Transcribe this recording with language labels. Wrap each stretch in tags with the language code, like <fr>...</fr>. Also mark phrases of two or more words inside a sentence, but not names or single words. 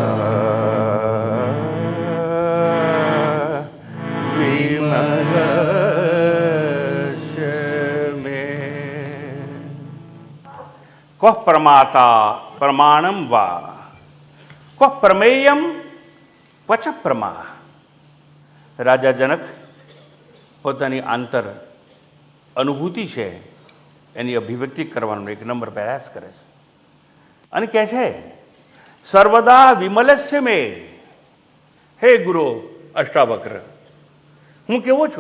<sa>क्व प्रमाता प्रमाणम वा क्व प्रमेयम क्व च प्रमा.</sa> <gu>રાજા જનક પોતાની આંતર અનુભૂતિ છે એની અભિવ્યક્તિ કરવાનો એક નંબર પ્રયાસ કરે છે અને કહે છે</gu> <sa>સર્વદા વિમલસ્ય મે.</sa> <gu>હે ગુરુ અષ્ટાવક્ર, હું કેવો છું?</gu>